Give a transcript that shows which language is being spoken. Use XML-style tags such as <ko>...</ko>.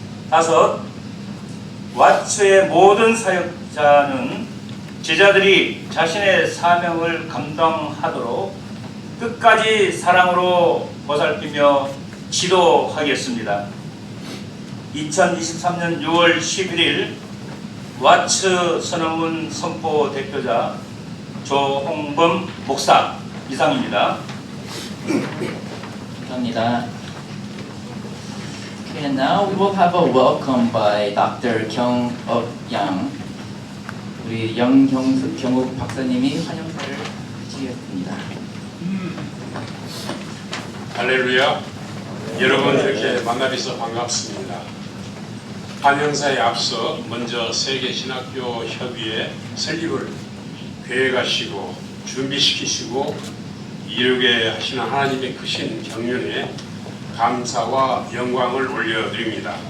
<ko>다섯, 왓츠의 모든 사역자는 제자들이 자신의 사명을 감당하도록 끝까지 사랑으로 보살피며 지도하겠습니다. 2023년 6월 11일 왓츠 선언문 선포 대표자 조홍범 목사 이상입니다. 감사합니다.</ko> <en>Okay, and now we will have a welcome by Dr. Kyung-up Yang.</en> <ko>우리 경욱 박사님이 환영사를 해주시겠습니다. 할렐루야. 여러분 이렇게 만나뵈서 반갑습니다. 환영사에 앞서 먼저 세계신학교 협의회 설립을 계획하시고 준비시키시고 이루게 하시는 하나님의 크신 경륜에 감사와 영광을 올려드립니다.</ko>